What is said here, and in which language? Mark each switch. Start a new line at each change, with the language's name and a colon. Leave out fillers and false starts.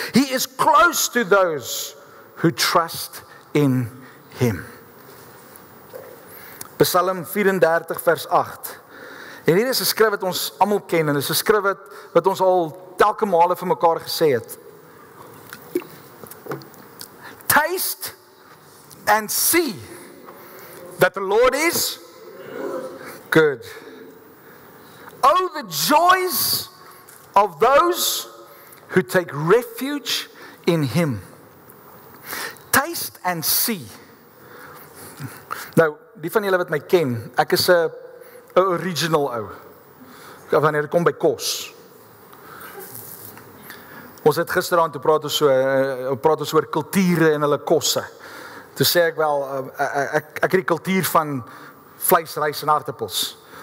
English: He is close to those who trust in him.
Afrikaans: Psalm 34 vers 8. En hier is 'n skrif wat ons almal ken en dit is 'n skrif wat ons al telke male vir mekaar gesê het.
English: Taste and see that the Lord is good. Oh, the joys of those who take refuge in him. Taste and see.
Afrikaans: Nou, die van julle wat my ken, ek is 'n original ou. Wanneer dit kom by kos. Ons het gisteraand toe praat ons oor kulture en hulle kosse. Toe sê ek wel, ek het die kultuur van vleis, rys en aardappels.